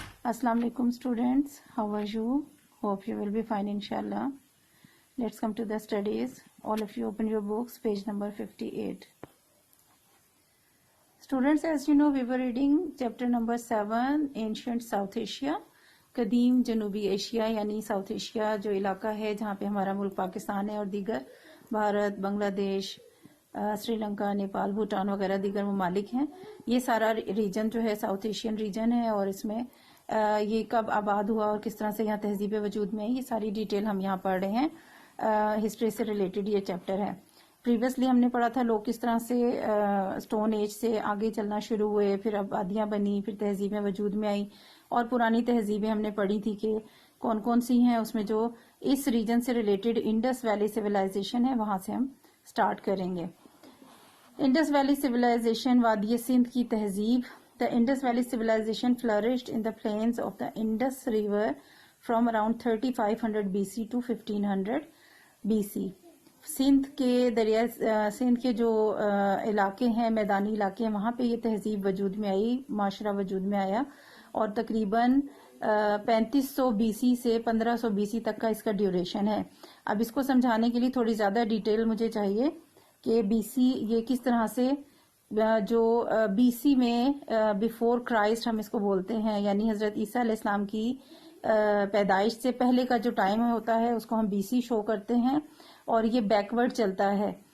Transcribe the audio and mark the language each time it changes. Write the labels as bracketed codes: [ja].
[en] Assalamu alaikum students, how are you? Hope you will be fine inshallah. Let's come to the studies. All of you open your books, page number 58. Students, as you know, we were reading chapter number 7, Ancient South Asia. [ur] قدیم جنوبی Asia یعنی south Asia جو علاقہ ہے جہاں پہ ہمارا ملک پاکستان ہے اور دیگر بھارت، بنگلہ دیش، سری لنکا، نیپال، بھوٹان وغیرہ دیگر ممالک ہیں. یہ سارا ریجن جو ہے ساؤتھ ایشین ریجن ہے اور اس میں یہ کب آباد ہوا اور کس طرح سے یہاں تہذیب وجود میں ہے یہ ساری ڈیٹیل ہم یہاں پڑھ رہے ہیں. ہسٹری سے ریلیٹڈ یہ چیپٹر ہے. پریویسلی ہم نے پڑھا تھا لوگ کس طرح سے اسٹون ایج سے آگے چلنا شروع ہوئے، پھر آبادیاں بنی، پھر تہذیبیں وجود میں آئی اور پرانی تہذیبیں ہم نے پڑھی تھی کہ کون کون سی ہیں. اس میں جو اس ریجن سے ریلیٹڈ انڈس ویلی سیولائزیشن ہے وہاں سے ہم سٹارٹ کریں گے. انڈس ویلی سیولائزیشن، وادی سندھ کی تہذیب. [en] The Indus Valley civilization flourished in the plains of the Indus River from around 3500 BC to 1500 BC. [ur] Sindh کے دریا سندھ کے جو علاقے ہیں، میدانی علاقے ہیں، وہاں پہ یہ تہذیب وجود میں آئی، معاشرہ وجود میں آیا اور تقریباً 3500 BC سے 1500 BC تک کا اس کا ڈیوریشن ہے. اب اس کو سمجھانے کے لیے تھوڑی زیادہ ڈیٹیل مجھے چاہیے کہ BC یہ کس طرح سے جو بی سی میں بیفور کرائسٹ ہم اس کو بولتے ہیں، یعنی حضرت عیسیٰ علیہ السلام کی پیدائش سے پہلے کا جو ٹائم ہوتا ہے اس کو ہم بی سی شو کرتے ہیں اور یہ بیکورڈ چلتا ہے.